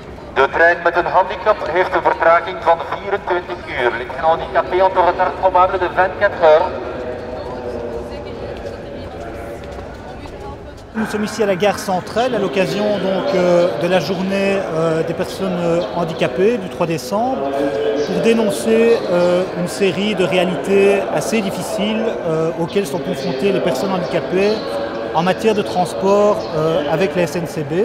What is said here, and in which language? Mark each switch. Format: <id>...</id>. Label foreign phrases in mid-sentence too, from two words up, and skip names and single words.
<nl>De trein met een handicap heeft een vertraging van 24 uur.</nl> <fr>Les trains handicapés ont un retard probable de 24 heures. Nous sommes ici à la gare centrale à l'occasion de la journée des personnes handicapées du 3 décembre pour dénoncer une série de réalités assez difficiles auxquelles sont confrontées les personnes handicapées en matière de transport avec la SNCB.</fr>